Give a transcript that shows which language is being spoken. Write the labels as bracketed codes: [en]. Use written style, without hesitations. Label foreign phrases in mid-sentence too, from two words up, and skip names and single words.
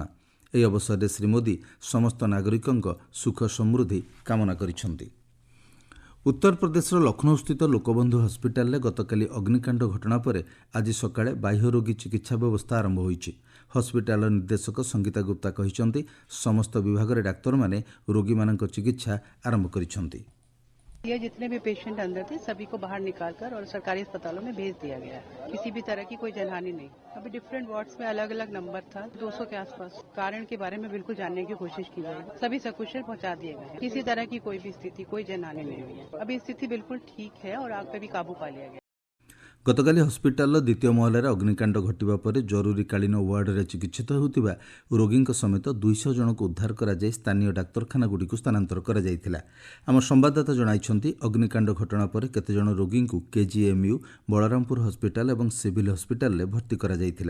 [or] ଏହି ଅବସରରେ ଶ୍ରୀ ମୋଦି ସମସ୍ତ ନାଗରିକଙ୍କ ସୁଖ ସମୃଦ୍ଧି କାମନା କରିଛନ୍ତି। ଉତ୍ତରପ୍ରଦେଶର ଲକ୍ଷ୍ନୌସ୍ଥିତ ଲୋକବନ୍ଧୁ ହସ୍ପିଟାଲରେ ଗତକାଲି ଅଗ୍ନିକାଣ୍ଡ ଘଟଣା ପରେ ଆଜି ସକାଳେ ବାହ୍ୟ ରୋଗୀ ଚିକିତ୍ସା ବ୍ୟବସ୍ଥା ଆରମ୍ଭ ହୋଇଛି। ହସ୍ପିଟାଲର ନିର୍ଦ୍ଦେଶକ ସଙ୍ଗୀତା ଗୁପ୍ତା କହିଛନ୍ତି, ସମସ୍ତ ବିଭାଗରେ ଡାକ୍ତରମାନେ ରୋଗୀମାନଙ୍କ ଚିକିତ୍ସା ଆରମ୍ଭ କରିଛନ୍ତି। [hi] ये जितने भी पेशेंट अंदर थे सभी को बाहर निकालकर और सरकारी अस्पतालों में भेज दिया गया है। किसी भी तरह की कोई जनहानि नहीं। अभी [en] different wards [hi] में अलग अलग नंबर था, 200 के आसपास। कारण के बारे में बिल्कुल जानने की कोशिश की जाएगी। सभी सकुशल पहुंचा दिए गए हैं। किसी तरह की कोई भी स्थिति, कोई जनहानि नहीं हुई है। अभी स्थिति बिल्कुल ठीक है और आग पे भी काबू पा लिया गया। [or] ଗତକାଲି ହସ୍ପିଟାଲର ଦ୍ୱିତୀୟ ମହଲାରେ ଅଗ୍ନିକାଣ୍ଡ ଘଟିବା ପରେ ଜରୁରୀକାଳୀନ ୱାର୍ଡରେ ଚିକିତ୍ସିତ ହେଉଥିବା ରୋଗୀଙ୍କ ସମେତ 200 ଜଣଙ୍କୁ ଉଦ୍ଧାର କରାଯାଇ ସ୍ଥାନୀୟ ଡାକ୍ତରଖାନାଗୁଡ଼ିକୁ ସ୍ଥାନାନ୍ତର କରାଯାଇଥିଲା। ଆମ ସମ୍ବାଦଦାତା ଜଣାଇଛନ୍ତି, ଅଗ୍ନିକାଣ୍ଡ ଘଟଣା ପରେ କେତେଜଣ ରୋଗୀଙ୍କୁ କେଜିଏମ୍ୟୁ, ବଳରାମପୁର ହସ୍ପିଟାଲ ଏବଂ ସିଭିଲ ହସ୍ପିଟାଲରେ ଭର୍ତ୍ତି କରାଯାଇଥିଲା।